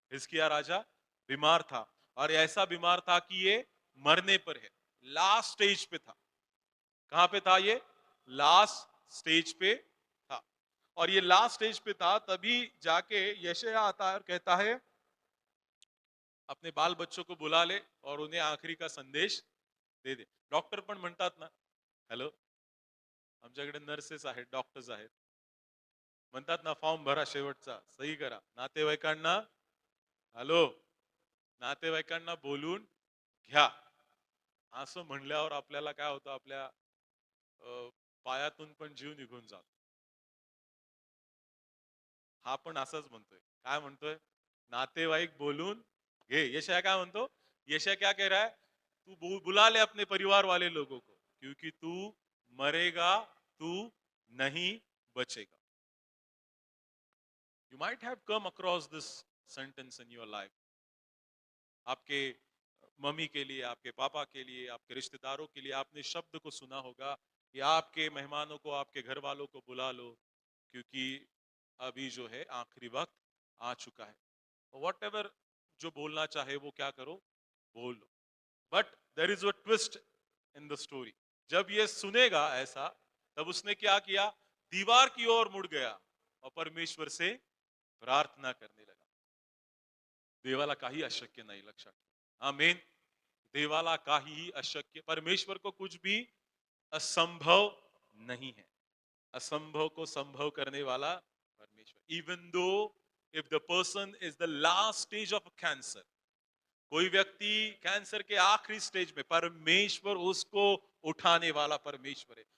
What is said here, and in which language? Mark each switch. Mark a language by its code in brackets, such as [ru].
[hi] हिजकिय्याह राजा बीमार था, और ऐसा बीमार था कि ये मरने पर है, लास्ट स्टेज पे था। कहां पे था ये? लास्ट स्टेज पे था। और ये लास्ट स्टेज पे था, तभी जाके यशायाह आता है और कहता है अपने बाल बच्चों को बुला ले और उन्हें आखिरी का संदेश दे दे। [mr] डॉक्टर पण म्हणतात ना, हॅलो, आमच्याकडे नर्सेस आहेत, डॉक्टर्स आहेत, म्हणतात ना फॉर्म भरा शेवटचा, सही करा, नातेवाईकांना, हॅलो, नातेवाईकांना बोलून घ्या, असं म्हणल्यावर आपल्याला काय होतं, आपल्या पायातून पण जीव निघून जातो। हा पण असंच म्हणतोय, काय म्हणतोय, नातेवाईक बोलून घे। यशायाह काय म्हणतो? [hi] यशायाह क्या कह रहा है? तू बुला ले अपने परिवार वाले लोगों को, क्योंकि तू मरेगा, तू नहीं बचेगा। [en] You might have come across this sentence in your life. [hi] आपके मम्मी के लिए, आपके पापा के लिए, आपके रिश्तेदारों के लिए आपने शब्द को सुना होगा कि आपके मेहमानों को, आपके घर वालों को बुला लो, क्योंकि अभी जो है आखिरी वक्त आ चुका है। वॉट एवर जो बोलना चाहे वो क्या करो, बोल लो। [en] But there is a twist in the story. [hi] जब ये सुनेगा ऐसा, तब उसने क्या किया, दीवार की ओर मुड़ गया और परमेश्वर से प्रार्थना करने लगा। [mr] देवाला काही अशक्य नाही, लक्षात ठेवा। आमीन। देवाला काही अशक्य, [hi] परमेश्वर को कुछ भी असंभव नहीं है। असंभव को संभव करने वाला परमेश्वर। [en] even though if the person is the last stage of cancer, [hi] कोई व्यक्ति कैंसर के आखिरी स्टेज में, परमेश्वर उसको उठाने वाला परमेश्वर है।